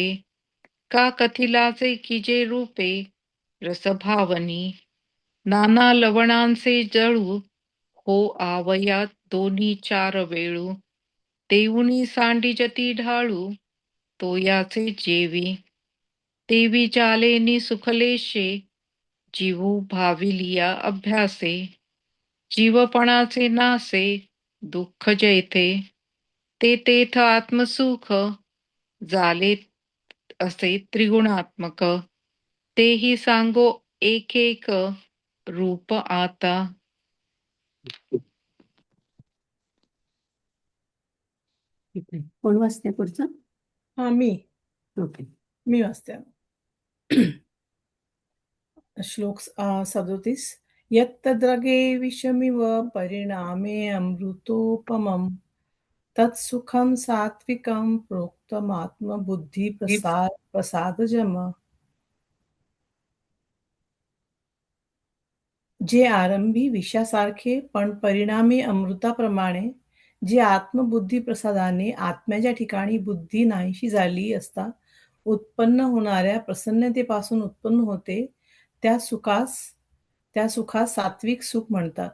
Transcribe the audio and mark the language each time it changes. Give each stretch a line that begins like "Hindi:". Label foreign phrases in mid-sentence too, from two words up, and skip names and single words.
Marathi: का कथिलाचे की जे रूपे, रसभावनी. नाना लवणांचे जळू, हो आवयात दोन्ही चार वेळू. देऊनी सांडिजती ढाळू, तो याचे जेवी. तेवी जालेनी सुखलेशे, जीवू भाविलिया अभ्यासे. जीवपणाचे नासे, दुःख जैथे. ते तेथ आत्मसुख, झाले असे त्रिगुणात्मक. तेही सांगो एक एक, रूप आता. ठीक आहे. कोण वाचते पुढचं? हा मी ओके. वाचते. श्लोक 37.
Sanskrit: यत्तद्रगे विषमिव परिणामे अमृतोपमम् तत्सुखं सात्विकं प्रोक्तमात्मबुद्धी प्रसादजम.
Marathi: जे आरंभी विषासारखे पण परिणामी अमृताप्रमाणे, जे आत्मबुद्धी प्रसादाने आत्म्याच्या ठिकाणी बुद्धी नाहीशी झाली असता उत्पन्न होणाऱ्या प्रसन्नतेपासून उत्पन्न होते, त्या सुखास सात्विक सुख म्हणतात.